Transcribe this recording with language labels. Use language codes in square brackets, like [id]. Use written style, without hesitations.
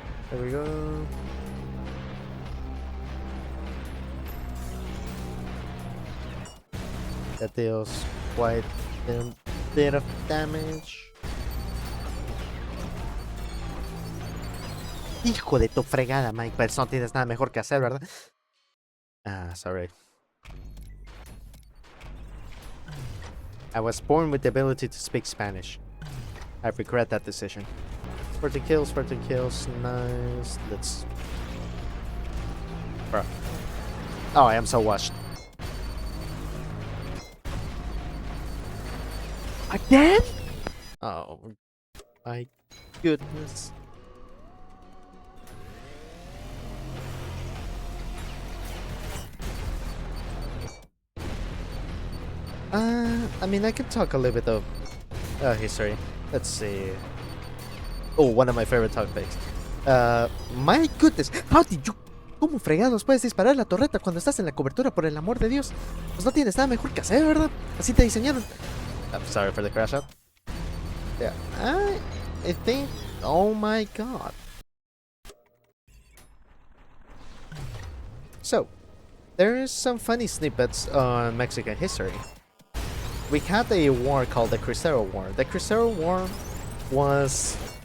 [en] There we go. That deals quite a bit of damage. [es] Hijo de tu fregada, Mike, pero no tienes nada mejor que hacer, ¿verdad? [en] Ah, sorry. I was born with the ability to speak Spanish. I regret that decision. 14 kills, nice. Let's... Bro. Oh, I am so washed. Again? Oh, my goodness. I mean, I can talk a little bit of history. Let's see. Oh, one of my favorite topics. My goodness, how did you... [es] ¿Cómo fregados puedes disparar la torreta cuando estás en la cobertura, por el amor de Dios? Pues no tienes nada mejor que hacer, ¿verdad? Así te diseñaron. [en] I'm sorry for the crash out. Yeah, I think... Oh my god. So, there is some funny snippets on Mexican history. We had a war called the Cristero War. The Cristero War was...